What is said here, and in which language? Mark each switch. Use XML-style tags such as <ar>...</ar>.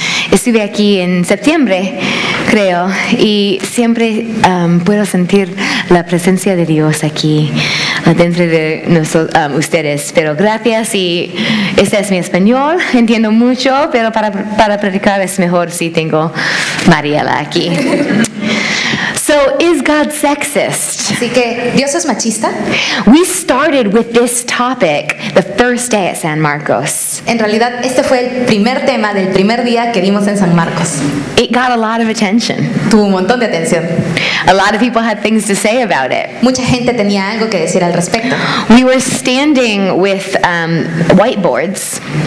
<es>Estuve aquí en septiembre, creo, y siempre puedo sentir la presencia de Dios aquí dentro de ustedes. Pero gracias, y este es mi español, entiendo mucho, pero para predicar es mejor si tengo Mariela aquí.</es> <en>So, is God sexist?</en> <es>Así que, ¿Dios es machista?</es> <en>We started with this topic the first day at San Marcos.</en> <es>En realidad, este fue el primer tema del primer día que dimos en San Marcos.</es> <en>It got a lot of attention.</en> <es>Tuvo un montón de atención.</es> <en>A lot of people had things to say about it.</en> <es>Mucha gente tenía algo que decir al respecto.</es> <en>We were standing with whiteboards.</en>